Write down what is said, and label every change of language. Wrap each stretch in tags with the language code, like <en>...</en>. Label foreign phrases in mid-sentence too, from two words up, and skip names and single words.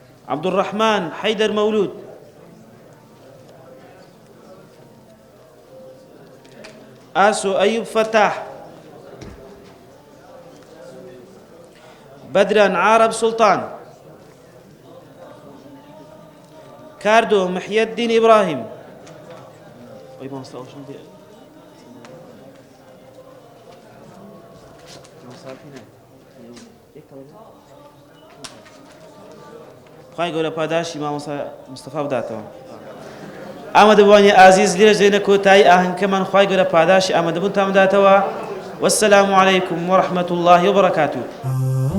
<ckb>عبد الرحمن حيدر مولود، آسو أيوب فتاح، بدران عارب سلطان، كاردو محي الدين إبراهيم، خواهی گەورە پاداشی مامۆستا مستەفا بداتەوە. ئامادەبوانی ئازیز لێرە ژێنە کۆتایی ئاهەنگەکەمان خواهی گەورە پاداشی ئامادەبوونتان بداتەوە.</ckb> <ar>والسلام عليكم ورحمة الله وبركاته.</ar>